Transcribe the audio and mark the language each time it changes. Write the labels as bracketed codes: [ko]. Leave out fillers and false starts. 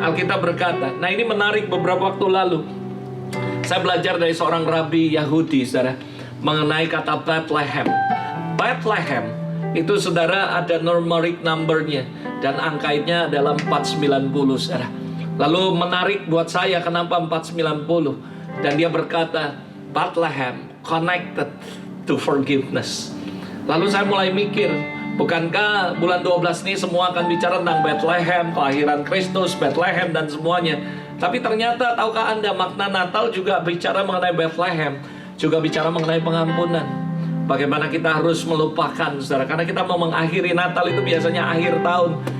[id] Alkitab berkata, nah ini menarik, beberapa waktu lalu saya belajar dari seorang rabi Yahudi, saudara, mengenai kata Bethlehem. Bethlehem itu, saudara, ada numeric numbernya, dan angkanya adalah 490, saudara. Lalu menarik buat saya, kenapa 490? Dan dia berkata, Bethlehem [en] connected to forgiveness. [id] Lalu saya mulai mikir, bukankah bulan 12 ini semua akan bicara tentang Bethlehem, kelahiran Kristus, Bethlehem dan semuanya. Tapi ternyata, tahukah Anda, makna Natal juga bicara mengenai Bethlehem, juga bicara mengenai pengampunan. Bagaimana kita harus melupakan, saudara, karena kita mau mengakhiri Natal itu biasanya akhir tahun.